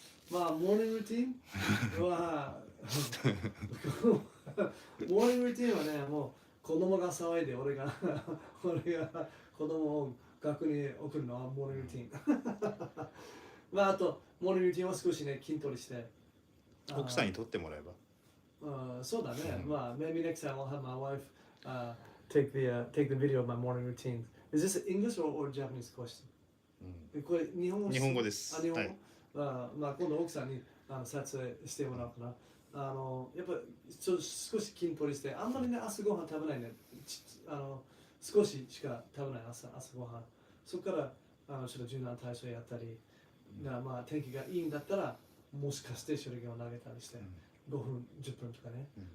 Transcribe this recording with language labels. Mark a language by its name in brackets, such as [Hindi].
[Japanese] まあモーニングルーティンはモーニングルーティンはね、もう子供が騒いで俺が子供を学に送るのはモーニングルーティン。まああとモーニングルーティンは少しね筋トレして。奥さんに撮ってもらえば。そうだね。 [English] まあ maybe next time I'll have my wife take the video of my morning routine. Is this English or Japanese question? [Japanese] これ日本語です。日本語。まあ今度奥さんに撮影してもらおうかな。やっぱ少し筋トレして、あんまりね朝ごはん食べないね。少ししか食べない朝ごはん。そこからちょっと柔軟体操やったり、まあ天気がいいんだったらもしかして手裏剣を投げたりして、5分10分とかね。